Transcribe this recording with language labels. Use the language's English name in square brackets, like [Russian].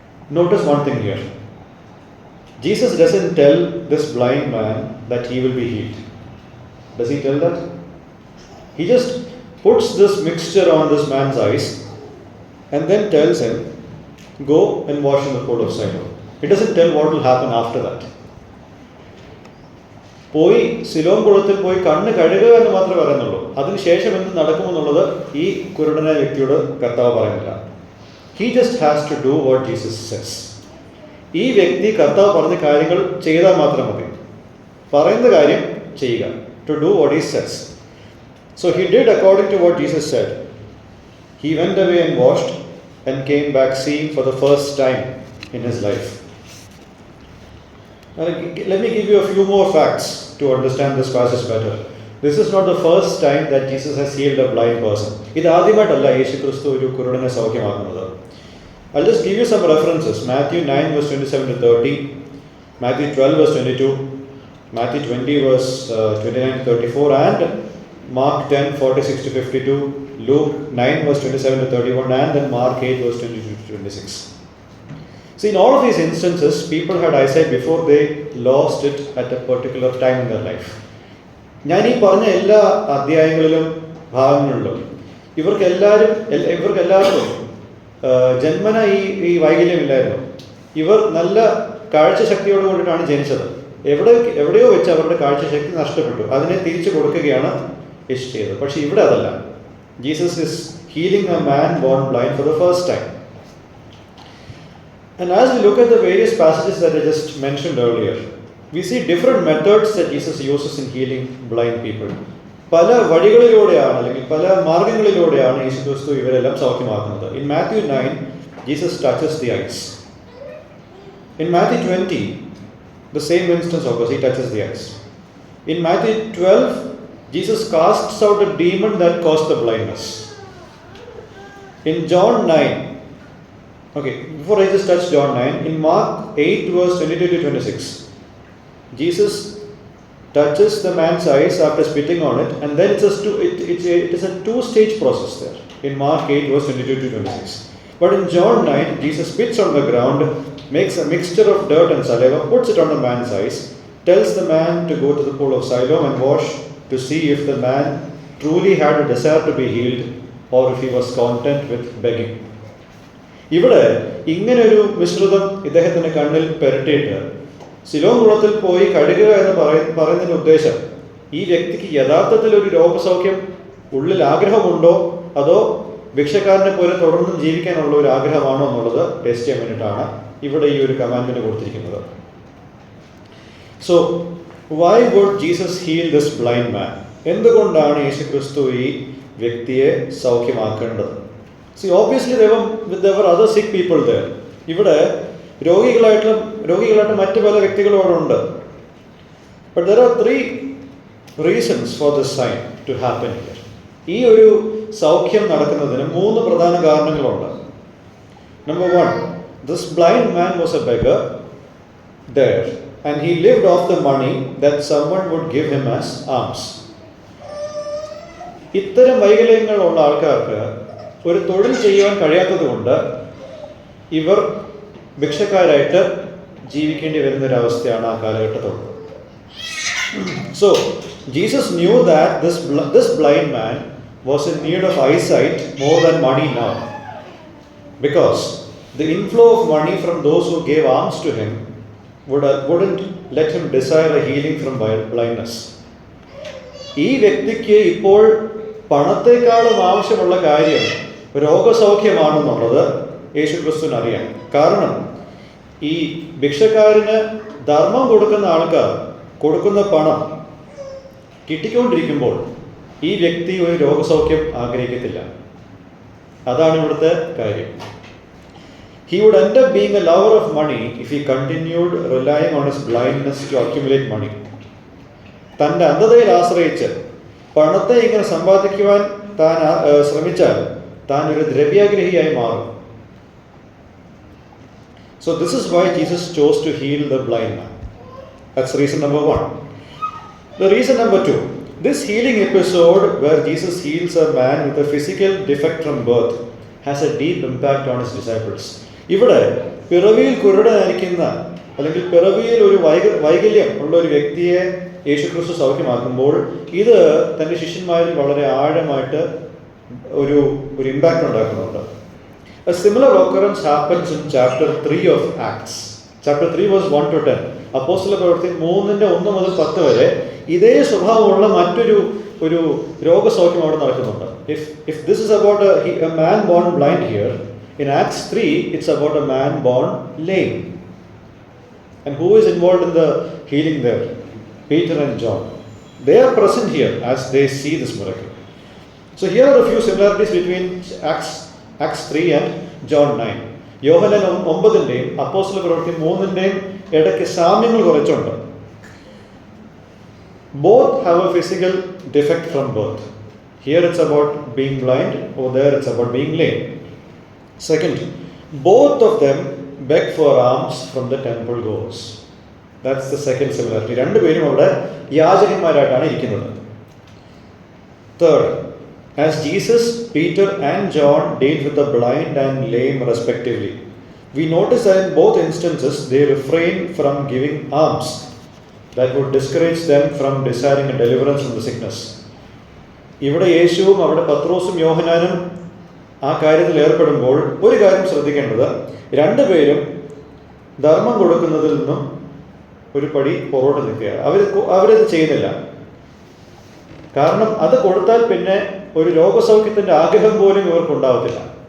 [English] Notice one thing here. Jesus doesn't tell this blind man that he will be healed. Does he tell that? He just puts this mixture on this man's eyes and then tells him, go and wash in the pool of Siloam. It doesn't tell what will happen after that. [Malayalam] പോയി സിലോം കുളത്തിൽ പോയി കണ്ണ് കഴുകുക എന്ന് മാത്രമേ പറയുന്നുള്ളൂ. അതിനുശേഷം എന്ത് നടക്കുമെന്നുള്ളത് ഈ കുരുടനായ വ്യക്തിയോട് കർത്താവ് പറയുന്നില്ല. [English] He just has to do what Jesus says. [Malayalam] ഈ വ്യക്തി കർത്താവ് പറഞ്ഞ കാര്യങ്ങൾ ചെയ്താൽ മാത്രം മതി. പറയുന്ന കാര്യം ചെയ്യുക. [English] To do what he says. So he did according to what Jesus said. He went away and washed and came back seeing for the first time in his life. Let me give you a few more facts to understand this passage better. This is not the first time that Jesus has healed a blind person. [Malayalam] ഇത് ആദ്യമായിട്ടല്ല യേശു ക്രിസ്തു ഒരു കുരുടനെ സൗഖ്യമാക്കുന്നത്. [English] I'll just give you some references. Matthew 9 verse 27 to 30, Matthew 12 verse 22, Matthew 20 verse 29 to 34, and Mark 10 46 to 52, Luke 9 verse 27 to 31, and then Mark 8 verse 22 to 26. See, in all of these instances, people had eyesight before they lost it at a particular time in their life. [Malayalam] ഞാൻ ഈ പറഞ്ഞ എല്ലാ അധ്യായങ്ങളിലും ഭാഗങ്ങളിലും ഇവർക്കെല്ലാവർക്കും ജന്മന ഈ വൈകല്യമില്ലായിരുന്നു. ഇവർ നല്ല കാഴ്ചശക്തിയോട് കൂടിയിട്ടാണ് ജനിച്ചത്. എവിടെയോ വെച്ച് അവരുടെ കാഴ്ചശക്തി നഷ്ടപ്പെട്ടു. അതിനെ തിരിച്ചു കൊടുക്കുകയാണ് യേശു ചെയ്തത്. പക്ഷെ ഇവിടെ അതല്ല. [English] Jesus is healing a man born blind for the first time. And as we look at the various passages that I just mentioned earlier, we see different methods that Jesus uses in healing blind people. [Malayalam] പല വഴികളിലൂടെയാണ് അല്ലെങ്കിൽ പല മാർഗങ്ങളിലൂടെയാണ് യേശു ക്രിസ്തു ഇവരെല്ലാം സൗഖ്യമാക്കുന്നത്. [English] In Matthew 9, Jesus touches the eyes. In Matthew 20, the same instance occurs. He touches the eyes. In Matthew 12, Jesus casts out a demon that caused the blindness. In John 9, okay, before I just touch John 9, in Mark 8 verse 22 to 26, Jesus touches the man's eyes after spitting on it, and then it is a two-stage process there. In Mark 8 verse 22 to 26. But in John 9, Jesus spits on the ground, makes a mixture of dirt and saliva, puts it on the man's eyes, tells the man to go to the pool of Siloam and wash to see if the man truly had a desire to be healed or if he was content with begging. [Malayalam] ഇവിടെ ഇങ്ങനൊരു മിശ്രിതം ഇദ്ദേഹത്തിൻ്റെ കണ്ണിൽ പെരട്ടിയിട്ട് സിലോം കുളത്തിൽ പോയി കഴുകുക എന്ന് പറയുന്നതിൻ്റെ ഉദ്ദേശം ഈ വ്യക്തിക്ക് യഥാർത്ഥത്തിൽ ഒരു രോഗസൗഖ്യം ഉള്ളിൽ ആഗ്രഹമുണ്ടോ അതോ ഭിക്ഷക്കാരനെ പോലെ തുടർന്നും ജീവിക്കാനുള്ള ഒരു ആഗ്രഹമാണോ എന്നുള്ളത് ടെസ്റ്റ് ചെയ്യാൻ വേണ്ടിയിട്ടാണ് ഇവിടെ ഈ ഒരു കമാൻഡ്മെന്റ് കൊടുത്തിരിക്കുന്നത്. [English] So why would Jesus heal this blind man? [Malayalam] എന്തുകൊണ്ടാണ് യേശു ക്രിസ്തു ഈ വ്യക്തിയെ സൗഖ്യമാക്കേണ്ടത്? [English] See, obviously there were other sick people there. [Malayalam] ഇവിടെ രോഗികളായിട്ട് മറ്റു പല വ്യക്തികളും അവിടെ ഉണ്ട്. [English] But there are 3 reasons for this sign to happen here. [Malayalam] ഈ ഒരു സൗഖ്യം നടക്കുന്നതിന് 3 പ്രധാന കാരണങ്ങളുണ്ട്. [English] Number 1, this blind man was a beggar there and he lived off the money that someone would give him as alms. [Malayalam] ഇത്തരം വൈകല്യങ്ങളുള്ള ആൾക്കാർക്ക് ഒരു തൊഴിൽ ചെയ്യുവാൻ കഴിയാത്തത് കൊണ്ട് ഇവർ ഭിക്ഷക്കാരായിട്ട് ജീവിക്കേണ്ടി വരുന്നൊരവസ്ഥയാണ് ആ കാലഘട്ടത്തുള്ളത്. [English] So Jesus knew that this blind man was in need of eyesight more than money now, because the inflow of money from those who gave alms to him wouldn't let him desire a healing from blindness. [Malayalam] ഈ വ്യക്തിക്ക് ഇപ്പോൾ പണത്തെക്കാളും ആവശ്യമുള്ള കാര്യം രോഗസൗഖ്യമാണെന്നുള്ളത് യേശു ക്രിസ്തുവിന് അറിയാം. കാരണം ഈ ഭിക്ഷക്കാരന് ധർമ്മം കൊടുക്കുന്ന ആൾക്കാർ കൊടുക്കുന്ന പണം കിട്ടിക്കൊണ്ടിരിക്കുമ്പോൾ ഈ വ്യക്തി ഒരു രോഗസൗഖ്യം ആഗ്രഹിക്കത്തില്ല. അതാണ് ഇവിടുത്തെ കാര്യം. [English] He would end up being a lover of money if he continued relying on his blindness to accumulate money. [Malayalam] തൻ്റെ അന്ധതയിൽ ആശ്രയിച്ച് പണത്തെ ഇങ്ങനെ സമ്പാദിക്കുവാൻ താൻ ശ്രമിച്ചാൽ താൻ ഒരു ദ്രവ്യാഗ്രഹിയായി മാറും. So this is why Jesus chose to heal the blind man. That's reason number 1. [English] The reason number 2, this healing episode where Jesus heals a man with a physical defect from birth has a deep impact on his disciples. [Malayalam] ഇവിടെ പിറവിയിൽ കുരുടനായിരിക്കുന്ന അല്ലെങ്കിൽ പിറവിയിൽ ഒരു വൈകല്യം ഉള്ള ഒരു വ്യക്തിയെ യേശുക്രിസ്തു സൗഖ്യമാക്കുമ്പോൾ ഇത് തൻ്റെ ശിഷ്യന്മാരിൽ വളരെ ആഴമായിട്ട് ഒരു ഇമ്പാക്റ്റ് ഉണ്ടാക്കുന്നുണ്ട്. [English] A similar occurrence happens in chapter 3 of Acts. Chapter 3 verse 1 to 10. [Malayalam] അപ്പോസ്തല പ്രവൃത്തി 3:1 മുതൽ 10 വരെ ഇതേ സ്വഭാവമുള്ള മറ്റൊരു രോഗസൗഖ്യം അവിടെ നടക്കുന്നുണ്ട്. [English] If this is about a man born blind here, in Acts 3 it's about a man born lame. And who is involved in the healing there? Peter and John. They are present here as they see this miracle. So here are a few similarities between Acts 3 and John 9. [Malayalam] യോഹന്നാൻ 9-ന്റെയും അപ്പോസ്തല പ്രവൃത്തി 3-ന്റെയും ഇടയ്ക്ക് സാമ്യങ്ങൾ കുറച്ചുണ്ട്. [English] Both have a physical defect from birth. Here it's about being blind, over there it's about being lame. Second, both of them beg for alms from the temple goers. That's the second similarity. [Malayalam] രണ്ടുപേരും അവിടെ യാചകന്മാരായിട്ടാണ് ഇരിക്കുന്നത്. [English] Third, as Jesus, Peter and John dealt with the blind and lame respectively, we notice that in both instances they refrain from giving alms that would discourage them from desiring a deliverance from the sickness. [Malayalam] ഇവിടെ യേശുവും അവിടെ പത്രോസും യോഹന്നാനും ആ കാര്യത്തിൽ ഏർപ്പെടുമ്പോൾ ഒരു കാര്യം ശ്രദ്ധിക്കേണ്ടത്, രണ്ടുപേരും ധർമ്മം കൊടുക്കുന്നതിൽ നിന്നും ഒരു പടി പുറകോട്ട് നിൽക്കുകയാണ്. അവരത് ചെയ്യുന്നില്ല. കാരണം അത് കൊടുത്താൽ പിന്നെ ഒരു രോഗസൗഖ്യത്തിൻ്റെ ആഗ്രഹം പോലും ഇവർക്ക് ഉണ്ടാവത്തില്ല.